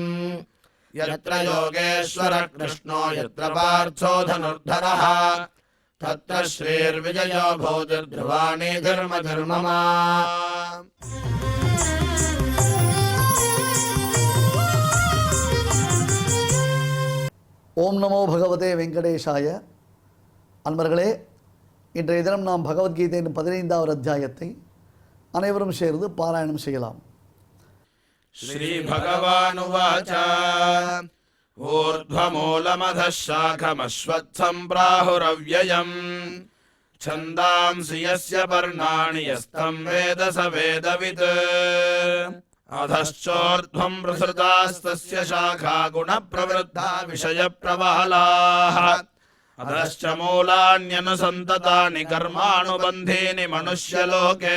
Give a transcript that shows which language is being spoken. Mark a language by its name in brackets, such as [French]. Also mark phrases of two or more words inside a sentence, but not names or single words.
[Sanskrit] यत्र योगेश्वर कृष्णो यत्र पार्थो धनुर्धरः तत्र श्रीर्विजयो भूतिर्ध्रुवाणि धर्मधर्ममा। ॐ नमो भगवते वेङ्कटेशाय. [Tamil] அன்பர்களே, இன்றைய தினம் நாம் பகவத்கீதையின் 15வது அத்தியாயத்தை அனைவரும் சேர்ந்து பாராயணம் செய்யலாம். [Sanskrit] श्री भगवानुवाच ऊर्ध्वमूलमधः शाखमश्वत्थम् प्राहुरव्ययम् छन्दांसि यस्य पर्णानि यस्तम् वेद स वेदवित् अधश्चोर्ध्वम् प्रसृतास्तस्य शाखा गुणप्रवृद्धा विषयप्रबलाः अधश्च मूलान्यनुसन्ततानि कर्मानुबन्धीनि मनुष्यलोके